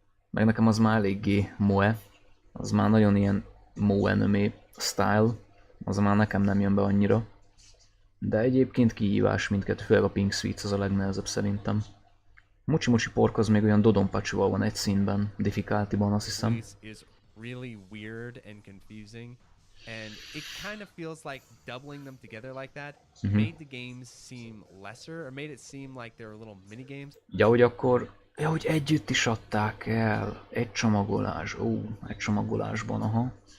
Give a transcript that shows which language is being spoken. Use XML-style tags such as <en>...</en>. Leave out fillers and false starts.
<hu>Meg nekem az már eléggé moe. Az már nagyon ilyen moe anime style. Az már nekem nem jön be annyira. De egyébként kihívás mindkettő, főleg a Pink Sweets az a legnehezebb szerintem. Muchi Pork az még olyan Dodonpachival van egy színben, difficultyban azt hiszem.</hu> <en>Really weird and confusing, and it kind of feels like doubling them together like that made the games seem lesser, or made it seem like they were little mini games.</en> <hu>Ja, hogy akkor, hogy együtt is adták el, egy csomagolás, egy csomagolásban, aha.</hu>